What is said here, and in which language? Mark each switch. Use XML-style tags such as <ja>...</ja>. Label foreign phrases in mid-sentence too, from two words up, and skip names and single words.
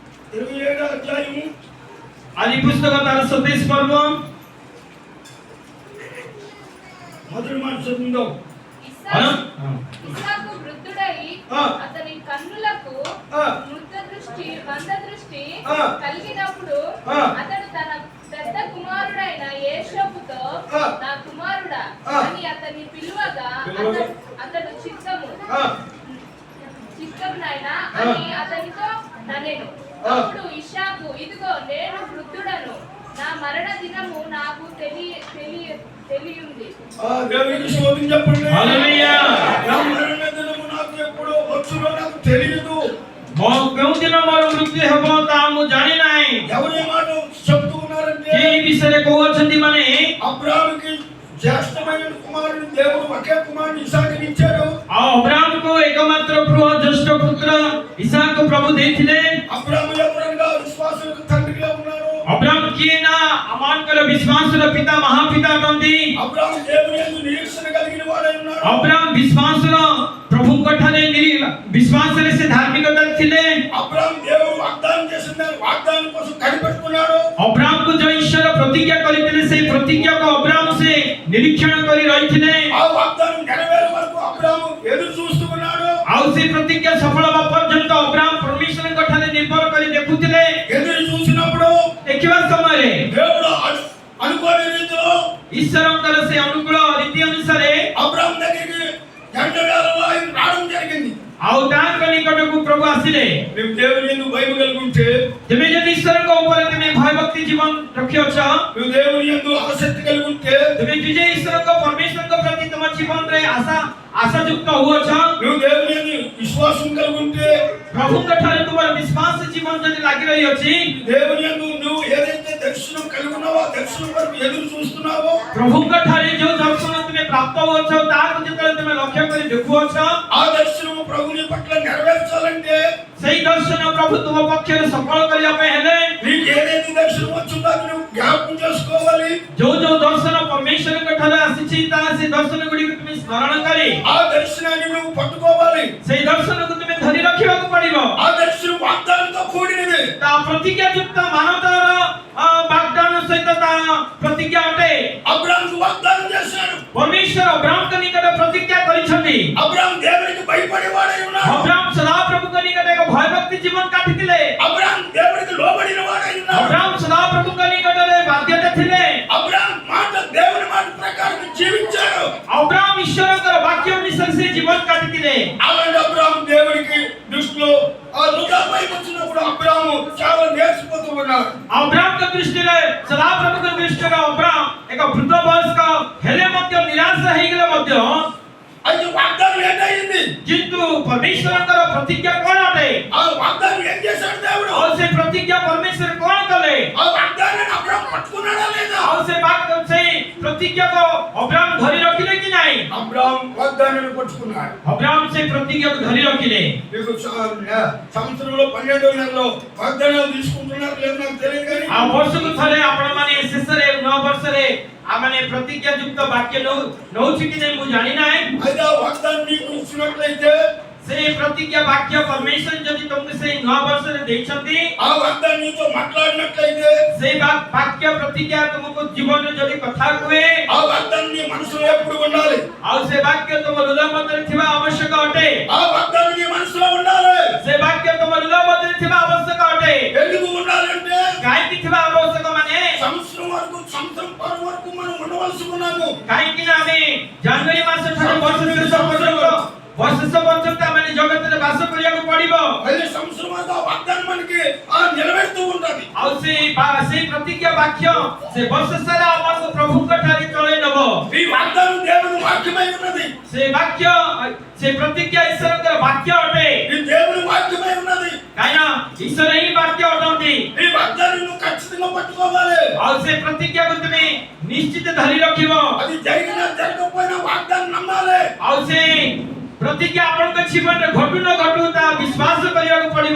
<te>27వ అధ్యాయము</te> <or>ଆଦି ପୁସ୍ତକ ତାର 27 ପର୍ବ</or> <te>మొదటి మాట చదువుదాం. ఇస్సాకు వృద్ధుడై ఆ. అతని కన్నులకు ఆ. మంద దృష్టి ఆ. కలిగినప్పుడు ఆ. అతడు తన పెద్ద కుమారుడైన యేషోపుతో ఆ. నా కుమారుడా ఆ. అని అతన్ని పిలువగా అతడు చిత్తము నాయనా అని అతనితో ననెను. ఆ. అప్పుడు ఇస్సాకు ఇదిగో నేను వృద్ధుడను, నా మరణ దినము నాకు తెలియంది. దేవునికి స్తోత్రం చెప్పండి. హల్లెలూయా. నా మరణ దినము నాకు ఎప్పుడు వచ్చునో నాకు తెలియదు.</te> <or>କେଉଁ ଦିନ ମୋର ମୃତ୍ୟୁ ହେବ ତାହା ମୁଁ ଜାଣି ନାହିଁ।</or> <te>ఎవరు ఈ మాట చెప్తూ ఉన్నారంటే</te> <or>ଏହି ବିଷୟରେ କହୁଅଛନ୍ତି ମାନେ</or> <te>అబ్రాహాముకి జ్యేష్ఠమైన కుమారుడు దేవుడు ఒకే కుమారుడు ఇస్సాకుని ఇచ్చాడు.</te> <or>ଆଉ ଅବ୍ରାହ୍ମକୁ ଏକମାତ୍ର ପୁଅ ଜ୍ୟେଷ୍ଠ ପୁତ୍ର ଇସାକକୁ ପ୍ରଭୁ ଦେଇଥିଲେ।</or> <te>అబ్రాహాము ఎవరనగా విశ్వాసులకు తండ్రిగా ఉన్నాడు.</te> <or>ଅବ୍ରାହ୍ମ କିଏ ନା ଆମମାନଙ୍କର ବିଶ୍ୱାସର ପିତା ମହାପିତା ଅଟନ୍ତି।</or> <te>అబ్రాహాము దేవుని యందు నిరీక్షణ కలిగిన వాడై ఉన్నాడు.</te> <or>ଅବ୍ରାହ୍ମ ବିଶ୍ୱାସର ପ୍ରଭୁଙ୍କ ଠାରେ ବିଶ୍ୱାସରେ ସେ ଧାର୍ମିକତା ଥିଲେ।</or> <te>అబ్రాహాము దేవుడు వాగ్దానం చేసిన దాని వాగ్దానం కోసం కనిపెట్టుకున్నాడు.</te> <or>ଅବ୍ରାହ୍ମକୁ ଯୋଉ ଈଶ୍ୱର ପ୍ରତିଜ୍ଞା କରିଥିଲେ ସେଇ ପ୍ରତିଜ୍ଞାକୁ ଅବ୍ରାହ୍ମ ସେ ନିରୀକ୍ଷଣ କରି ରହିଥିଲେ।</or> <te>ఆ వాగ్దానం నెరవేరే వరకు అబ్రాహాము ఎదురు చూస్తూ ఉన్నాడు.</te> <or>ଆଉ ସେ ପ୍ରତିଜ୍ଞା ସଫଳ ହେବା ପର୍ଯ୍ୟନ୍ତ ଅବ୍ରାହ୍ମ ପରମେଶ୍ୱରଙ୍କ ଠାରେ ନିର୍ଭର କରି ଦେଖୁଥିଲେ।</or> <te>ఎదురు చూసినప్పుడు</te> <or>ଦେଖିବା ସମୟରେ</or> <te>దేవుడు అనుకోని రీతిలో</te> <or>ଈଶ୍ୱରଙ୍କର ସେ ଅନୁକୂଳ ରୀତି ଅନୁସାରେ</or> <te>అబ్రాహాము దగ్గరికి గంట వేళలో ఆయన రావడం జరిగింది.</te> <or>ଆଉ ତାଙ୍କ ନିକଟକୁ ପ୍ରଭୁ ଆସିଲେ।</or> <te>మేము దేవుని యందు భయం కలిగి ఉంటే,</te> <or>ତେବେ ଯଦି ଈଶ୍ୱରଙ୍କ ଉପରେ ତୁମେ ଭୟଭକ୍ତି ଜୀବନ ରଖିଅଛ,</or> <te>మేము దేవుని యందు ఆసక్తి కలిగి ఉంటే,</te> <or>ତୁମେ ନିଜେ ଈଶ୍ୱରଙ୍କ ପରମେଶ୍ୱରଙ୍କ ପ୍ରତି ତୁମ ଜୀବନରେ ଆଶାଯୁକ୍ତ ହୁଅଛ,</or> <te>మేము దేవుని యందు విశ్వాసం కలిగి ఉంటే,</te> <or>ପ୍ରଭୁଙ୍କ ଠାରେ ତୁମର ବିଶ୍ୱାସ ଜୀବନ ଯଦି ଲାଗି ରହିଅଛି,</or> <te>దేవుని యందు నువ్వు ఏదైతే దర్శనం కలిగి ఉన్నావో ఆ దర్శనం వరకు ఎదురు చూస్తున్నావో,</te> <or>ପ୍ରଭୁଙ୍କ ଠାରେ ଯୋଉ ଦର୍ଶନ ତୁମେ ପ୍ରାପ୍ତ ହୁଅଛ ତାହାକୁ ଯେତେବେଳେ ତୁମେ ଲକ୍ଷ୍ୟ କରି ଦେଖୁଅଛ,</or> <te>ఆ దర్శనము ప్రభుని పట్ల నెరవేర్చాలంటే</te> <or>ସେଇ ଦର୍ଶନ ପ୍ରଭୁ ତୁମ ପକ୍ଷରେ ସଫଳ କରିବା ପାଇଁ ହେଲେ</or> <te>నీకు ఏదైతే దర్శనం వచ్చిందో అది నువ్వు జ్ఞాపకం చేసుకోవాలి.</te> <or>ଯୋଉ ଯୋଉ ଦର୍ଶନ ପରମେଶ୍ୱରଙ୍କ ଠାରେ ଆସିଛି ତାହା ସେ ଦର୍ଶନ ଗୁଡ଼ିକୁ ତୁମେ ସ୍ମରଣ କରି</or> <te>ఆ దర్శనాన్ని నువ్వు పట్టుకోవాలి.</te> <or>ସେଇ ଦର୍ଶନକୁ ତୁମେ ଧରି ରଖିବାକୁ ପଡ଼ିବ।</or> <te>ఆ దర్శనం వాగ్దానంతో కూడినది.</te> <or>ତା ପ୍ରତିଜ୍ଞାଯୁକ୍ତ ମାନବତାର ବାଗ୍ଦାନ ସହିତ ତା ପ୍ରତିଜ୍ଞା ଅଟେ।</or> <te>అబ్రాహాము వాగ్దానం చేశాడు.</te> <or>ପରମେଶ୍ୱର ଅବ୍ରାହ୍ମଙ୍କ ନିକଟରେ ପ୍ରତିଜ୍ଞା କରିଛନ୍ତି।</or> <te>అబ్రాహాము దేవునికి భయపడేవాడై ఉన్నాడు.</te> <or>ଅବ୍ରାହ୍ମ ସଦାପ୍ରଭୁଙ୍କ ନିକଟରେ ଏକ ଭୟଭକ୍ତି ଜୀବନ କାଟିଥିଲେ।</or> <te>అబ్రాహాము దేవునికి లోబడిన వాడై ఉన్నాడు.</te> <or>ଅବ୍ରାହ୍ମ ସଦାପ୍ରଭୁଙ୍କ ନିକଟରେ ବାଧ୍ୟତା ଥିଲେ।</or> <te>అబ్రాహాము మాట దేవుని మాట ప్రకారం జీవించాడు.</te> <or>ଅବ୍ରାହ୍ମ ଈଶ୍ୱରଙ୍କର ବାକ୍ୟ ଅନୁସାରେ ସେ ଜୀବନ କାଟିଥିଲେ।</or> <te>అలాంటి అబ్రాహాము దేవునికి దృష్టిలో ఆ వృద్ధాపై వచ్చినప్పుడు అబ్రాహాము చాలా నేర్చిపోతూ ఉన్నాడు.</te> <or>ଅବ୍ରାହ୍ମଙ୍କ ଦୃଷ୍ଟିରେ ସଦାପ୍ରଭୁଙ୍କ ଦୃଷ୍ଟିରେ ଅବ୍ରାହ୍ମ ଏକ ବୃଦ୍ଧ ବୟସ୍କ ହେଲେ ମଧ୍ୟ ନିରାଶ ହେଇଗଲେ ମଧ୍ୟ</or> <te>అయితే వాగ్దానం ఏంటయింది?</te> <or>କିନ୍ତୁ ପରମେଶ୍ୱରଙ୍କର ପ୍ରତିଜ୍ଞା କ'ଣ ଅଟେ?</or> <te>ఆ వాగ్దానం ఏం చేశాడు దేవుడు?</te> <or>ଆଉ ସେ ପ୍ରତିଜ୍ଞା ପରମେଶ୍ୱର କ'ଣ କଲେ?</or> <te>ఆ వాగ్దానాన్ని అబ్రాహాము పట్టుకున్నాడా లేదా?</te> <or>ଆଉ ସେ ପ୍ରତିଜ୍ଞାକୁ ଅବ୍ରାହ୍ମ ଧରି ରଖିଲେ କି ନାହିଁ?</or> <te>అబ్రాహాము వాగ్దానాన్ని పట్టుకున్నాడు.</te> <or>ଅବ୍ରାହ୍ମ ସେ ପ୍ରତିଜ୍ଞାକୁ ଧରି ରଖିଲେ।</or> <te>మీకు సంవత్సరంలో 12వ నెలలో వాగ్దానాలు తీసుకుంటున్నారు లేదు నాకు తెలియదు కానీ</te> <or>ଆଉ ବର୍ଷକୁ ଥରେ ଆପଣମାନେ ଶେଷରେ ନୂଆ ବର୍ଷରେ ଆମମାନେ ପ୍ରତିଜ୍ଞା ଯୁକ୍ତ ବାକ୍ୟ ନଉଛୁ କି ନାହିଁ ମୁଁ ଜାଣି ନାହିଁ।</or> <te>అయితే ఆ వాగ్దానం నీకు ఇచ్చినట్లయితే</te> <or>ସେଇ ପ୍ରତିଜ୍ଞା ବାକ୍ୟ ପରମେଶ୍ୱର ଯଦି ତମକୁ ସେଇ ନୂଆ ବର୍ଷରେ ଦେଇଛନ୍ତି,</or> <te>ఆ వాగ్దానం నీతో మాట్లాడినట్లయితే</te> <or>ସେଇ ବାକ୍ୟ ପ୍ରତିଜ୍ଞା ତୁମକୁ ଜୀବନରେ ଯଦି କଥା କୁହେ,</or> <te>ఆ వాగ్దానం నీ మనసులో ఎప్పుడు ఉండాలి.</te> <or>ଆଉ ସେ ବାକ୍ୟ ତୁମ ହୃଦୟ ମଧ୍ୟରେ ଥିବା ଆବଶ୍ୟକ ଅଟେ।</or> <te>ఆ వాగ్దానం నీ మనసులో ఉండాలి.</te> <or>ସେ ବାକ୍ୟ ତୁମ ହୃଦୟ ମଧ୍ୟରେ ଥିବା ଆବଶ୍ୟକ ଅଟେ।</or> <te>ఎందుకు ఉండాలంటే</te> <or>କାହିଁକି ଥିବା ଆବଶ୍ୟକ ମାନେ</or> <te>సంవత్సరం వరకు మనం ఉండవలసి ఉన్నాము.</te> <or>କାହିଁକି ନା ଆମେ ଜାନୁଆରୀ ମାସ ଠାରୁ ବର୍ଷ ଶେଷ ପର୍ଯ୍ୟନ୍ତ ଆମେ ଜଗତରେ ବାସ କରିବାକୁ ପଡିବ।</or> <te>మళ్ళీ సంవత్సరం వరకు ఆ వాగ్దానం మనకి నిలబెడుతూ ఉంటది.</te> <or>ଆଉ ସେଇ ପ୍ରତିଜ୍ଞା ବାକ୍ୟ ସେ ବର୍ଷ ସାରା ଆମକୁ ପ୍ରଭୁଙ୍କ ଠାରେ ଚଳେଇ ନବ।</or> <te>ఈ వాగ్దానం దేవుని వాక్యమై ఉన్నది.</te> <or>ସେ ବାକ୍ୟ ସେ ପ୍ରତିଜ୍ଞା ଈଶ୍ୱରଙ୍କର ବାକ୍ୟ ଅଟେ।</or> <te>ఈ దేవుని వాక్యమై ఉన్నది.</te> <or>କାହିଁକିନା ଈଶ୍ୱର ହିଁ ବାକ୍ୟ ଅଟନ୍ତି।</or> <te>ఈ వాగ్దానం నువ్వు ఖచ్చితంగా పట్టుకోవాలి.</te> <or>ଆଉ ସେ ପ୍ରତିଜ୍ଞାକୁ ତୁମେ ନିଶ୍ଚିତ ଧରି ରଖିବ।</or> <te>అది జరిగినా జరగకపోయినా వాగ్దానం నమ్మాలి.</te> <or>ଆଉ ସେ ପ୍ରତିଜ୍ଞା ଆପଣଙ୍କ ଜୀବନରେ ଘଟୁ ନ ଘଟୁ ତା ବିଶ୍ୱାସ କରିବାକୁ ପଡିବ।</or>